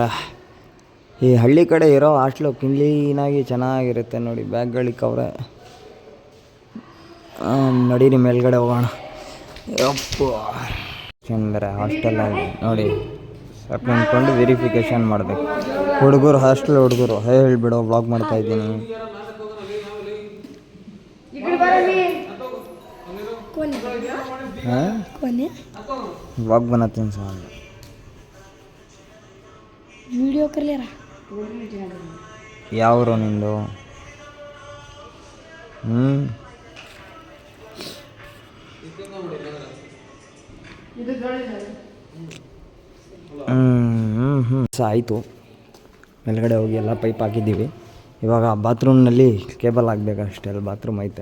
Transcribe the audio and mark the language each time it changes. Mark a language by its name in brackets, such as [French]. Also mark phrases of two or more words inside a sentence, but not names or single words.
[Kannada] ಈ ಹಳ್ಳಿ ಕಡೆ ಇರೋ ಹಾಸ್ಟ್ಲು ಕ್ಲೀನಾಗಿ ಚೆನ್ನಾಗಿರುತ್ತೆ ನೋಡಿ. ಬ್ಯಾಗ್ಗಳಿಕ್ಕವ್ರೆ. ನಡೀರಿ ಮೇಲ್ಗಡೆ ಹೋಗೋಣ. ಯಪ್ಪ ಬೇರೆ ಹಾಸ್ಟೆಲಲ್ಲಿ ನೋಡಿ ಸ್ವಲ್ಪ ನಿಂತ್ಕೊಂಡು ವೆರಿಫಿಕೇಷನ್ ಮಾಡಬೇಕು. ಹುಡುಗರು ಹಾಸ್ಟೆಲ್ ಹುಡುಗರು ಹೇಳ್ಬಿಡೋ ವ್ಲಾಗ್ ಮಾಡ್ತಾಯಿದ್ದೀನಿ. [Hindi] व्लॉग बनाते हैं साल वीडियो कर ले रहा [Kannada] ಯಾವರು ನಿಂದು? ಆಯಿತು. ಮೇಲ್ಗಡೆ ಹೋಗಿ ಎಲ್ಲ ಪೈಪ್ ಹಾಕಿದ್ದೀವಿ. ಇವಾಗ ಬಾತ್ರೂಮ್ನಲ್ಲಿ ಕೇಬಲ್ ಹಾಕ್ಬೇಕಷ್ಟೇ. ಅಲ್ಲಿ ಬಾತ್ರೂಮ್ ಐತೆ.